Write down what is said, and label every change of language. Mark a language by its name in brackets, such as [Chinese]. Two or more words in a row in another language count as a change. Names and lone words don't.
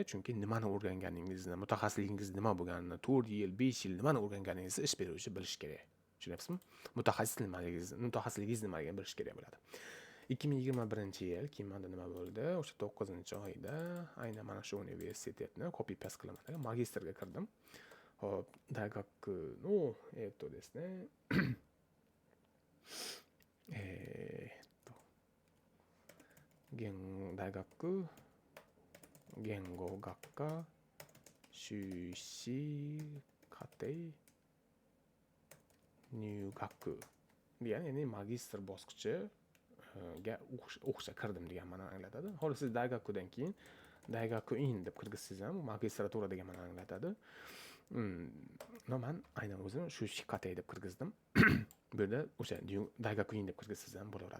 [Uzbek] Chunki nimani o'rganganingizni, mutaxassisligingiz nima bo'lganini, 4 yil, 5 yil nimani o'rganganingizni ish beruvchi bilish kerak. Tushunyapsizmi? Mutaxassisligingiz nimaligini bilish kerak bo'ladi. 2021-yil keyinmanda nima bo'ldi? O'sha 9-oyda aynan mana shu universitetni [English] copy paste [Uzbek] qilaman. Magistrga kirdim. Hop, [Japanese] 大学の、ですね。大学言語学科修士課程入学 [Uzbek] ya'ni magistr bosqichiga o'qishga kirdim degan ma'noni anglatadi. Hozir siz dagakudan keyin dagakuin deb kirgizsangiz ham magistratura degan ma'noni anglatadi. Men aynan o'zim shu qat'iy deb kirgizdim. Bu yerda o'sha dagakuin deb kirgizsangiz ham bo'laveradi.